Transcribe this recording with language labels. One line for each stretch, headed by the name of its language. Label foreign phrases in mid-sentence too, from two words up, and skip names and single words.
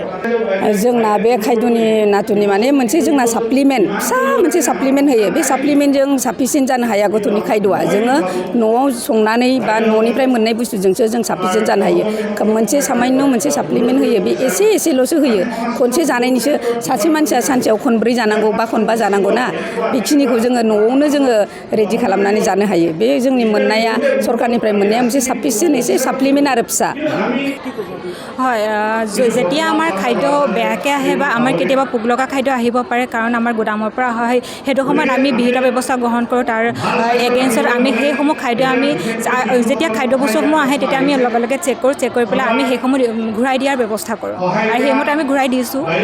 Bodo: जोंना बे खायद'नि नाथुरनि माने मोनसे जोंना साप्लिमेन्ट फिसा मोनसे साप्लिमेन्ट होयो बे साप्लिमेन्टजों साफिसियेन्ट जानो हाया गथ'नि खायद'आ जोङो न'आव संनानै बा न'निफ्राय मोननाय बुस्थुजोंसो जों साफिसियेन्ट जानो हायो मोनसे सामान्य मोनसे साप्लिमेन्ट होयो बे एसेल'सो होयो खनसे जानायनिसो सासे मानसिया सानसेयाव खनब्रै जानांगौ बा खनबा जानांगौ ना बेखिनिखौ जोङो न'आवनो जोङो रेडि खालामनानै जानो हायो बे जोंनि मोननाया सरकारनिफ्राय मोननाया मोनसे साफिसियेन्ट एसे साप्लिमेन्ट आरो फिसा
Assamese: হয় যেতিয়া আমাৰ খাদ্য বেয়াকৈ আহে বা আমাৰ কেতিয়াবা পোক লগা খাদ্য আহিব পাৰে কাৰণ আমাৰ গুদামৰ পৰা হয় সেইটো সময়ত আমি বিহিত ব্যৱস্থা গ্ৰহণ কৰোঁ তাৰ এগেইনষ্টত আমি সেইসমূহ খাদ্য আমি যেতিয়া খাদ্য বস্তুসমূহ আহে তেতিয়া আমি লগে লগে চেক কৰোঁ চেক কৰি পেলাই আমি সেইসমূহ ঘূৰাই দিয়াৰ ব্যৱস্থা কৰোঁ আৰু সেইমতে আমি ঘূৰাই দিছোঁ